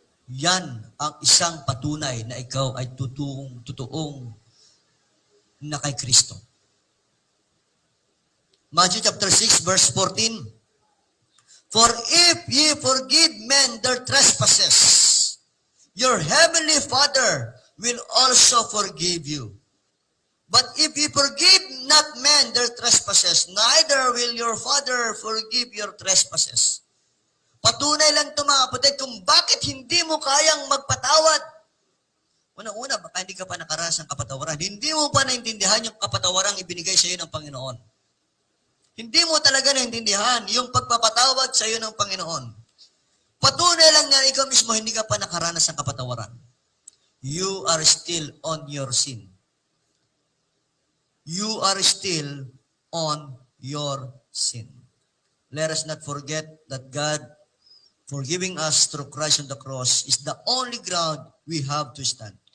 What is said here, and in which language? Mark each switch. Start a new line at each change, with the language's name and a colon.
Filipino: Yan ang isang patunay na ikaw ay totoong na kay Kristo.
English: Matthew chapter 6 verse 14. For if ye forgive men their trespasses, your heavenly Father will also forgive you. But if ye forgive not men their trespasses, neither will your Father forgive your trespasses.
Filipino: Patunay lang ito, mga kapatid, kung bakit hindi mo kayang magpatawad. Una-una, baka hindi ka pa nakaranas ng kapatawaran. Hindi mo pa naintindihan yung kapatawarang ibinigay sa iyo ng Panginoon. Hindi mo talaga naintindihan yung pagpapatawad sa iyo ng Panginoon. Patunay lang na ikaw mismo hindi ka pa nakaranas ng kapatawaran.
English: You are still on your sin. You are still on your sin. Let us not forget that God forgiving us through Christ on the cross is the only ground we have to stand.